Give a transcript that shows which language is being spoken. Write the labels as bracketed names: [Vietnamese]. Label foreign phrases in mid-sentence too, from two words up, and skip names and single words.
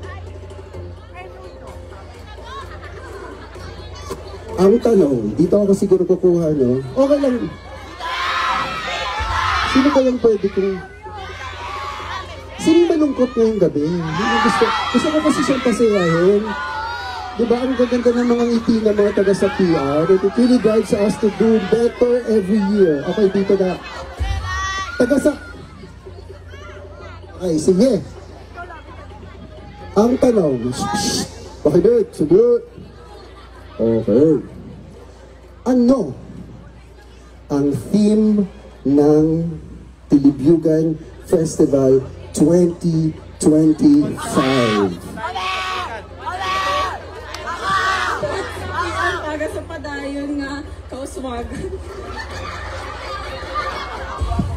[Filipino] Ang tanong. Dito ako siguro kukuha, no? Okay lang. Sino kayang pwede kong... Sino yung malungkot ngayong gabi? Gusto ko kasi siyang pasayahin. Diba, ang gaganda ng mga ngiti ng mga taga sa PR. [English] It really drives us to do better every year. [Filipino] Okay, dito na. Taga sa... Okay, sige. Ang tanong. Pakibit, sagot. Okay. Ano ang theme ng Tilibyugan Festival 2025? [Hiligaynon] Taga sa padayon nga kauswagan. [Filipino] Paulit.